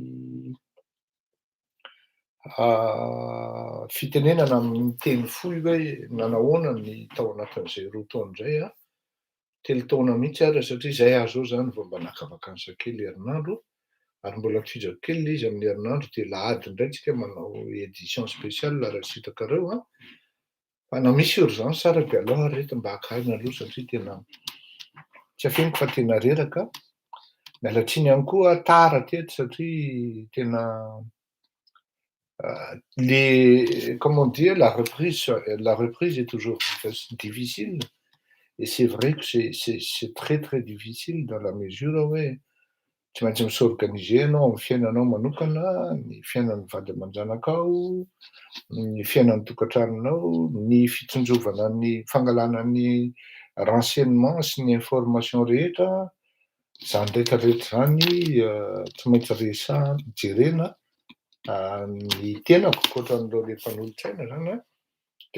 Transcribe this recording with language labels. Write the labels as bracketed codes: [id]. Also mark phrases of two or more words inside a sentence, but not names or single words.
[mg] fitenenana amin'ny teny fohy hoe nanahoana ny tao anatin'izay roa taona izay telo taona mihitsy ary satria zay aho zao zany vao mba naka vakansa kely herinandro ary mbola mifidrako kely le izy amin'ny herinandro de lahady indray tsika manao [fr] édition spéciale [mg] raha sitrakareo fa na misy urgence ary de aleo ary reto mba haka aina aloha satria tena tsy afeniko fa tena reraka. Miala tsiny ihany koa tara teto satria tena [fr] comment dire, la reprise est toujours difficile et c'est vrai que c'est très très difficile dans la mesure [mg] hoe tsy maintsy misorganiser ianao amin'ny fiainanao manokana, ny fiainan'ny vady aman-janakao, ny fiainan'ny tokantranonao, ny fitsinjovana ny fangalana ny renseignement sy ny information rehetra, zany rehetrarehetra zany tsy maintsy jerena ny tenako ankoatran'ireo le mpanolotsaina zany de